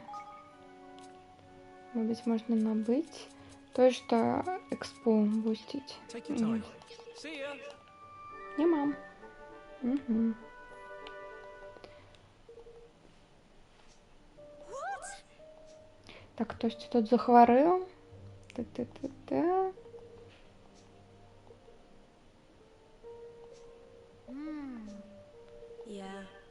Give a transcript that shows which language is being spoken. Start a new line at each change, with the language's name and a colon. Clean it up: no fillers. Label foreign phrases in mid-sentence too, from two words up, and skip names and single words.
Belarusian: Мабыць, можна набыць тое, што экспо пусціць.
English: Take your time. See ya.
Belarusian: Няма.
English: What?
Belarusian: Так, хтосьці тут захварэў. Та-та-та-та.
English: Yeah.